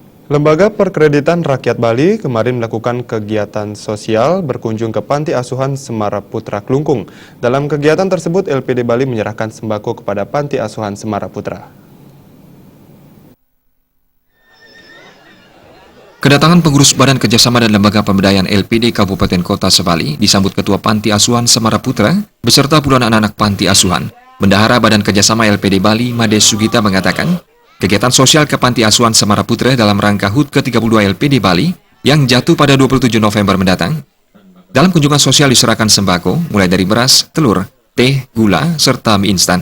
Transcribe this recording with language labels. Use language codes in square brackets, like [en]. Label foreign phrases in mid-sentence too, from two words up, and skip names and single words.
[id] Lembaga Perkreditan Rakyat Bali kemarin melakukan kegiatan sosial berkunjung ke Panti Asuhan Semara Putra Klungkung. Dalam kegiatan tersebut, LPD Bali menyerahkan sembako kepada Panti Asuhan Semara Putra. Kedatangan pengurus Badan Kerjasama dan Lembaga Pemberdayaan LPD Kabupaten Kota Sebali disambut Ketua Panti Asuhan Semara Putra beserta puluhan anak-anak Panti Asuhan. Bendahara Badan Kerjasama LPD Bali, Made Sugita mengatakan, kegiatan sosial ke Panti Asuhan Semara Putra dalam rangka HUT ke-32 LPD Bali yang jatuh pada 27 November mendatang. Dalam kunjungan sosial diserahkan sembako mulai dari beras, telur, teh, gula, serta mie instan.